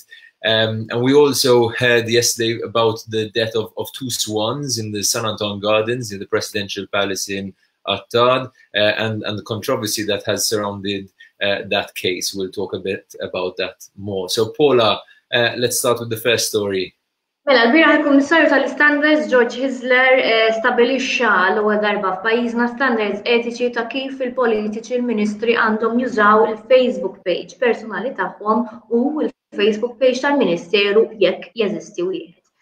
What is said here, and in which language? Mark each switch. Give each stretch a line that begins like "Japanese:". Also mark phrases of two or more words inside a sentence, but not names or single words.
English: And we also heard yesterday about the death of 2 swans in the San Anton Gardens in the presidential palace in Attard, and the controversy that has surrounded that case. We'll talk a bit about that more. So Paula, let's start with the first story.
Maltese: Mela, l-bira il-Kummissarju tal-Standards George Hisler stabilixxa l-ewwel darba f'pajjiżna standards etiċi ta' kif il-politiċi l-Ministri għandhom jużaw il-Facebook page personali tagħhom u l-Facebook page tal-Ministeru jekk jeżisti wieħed.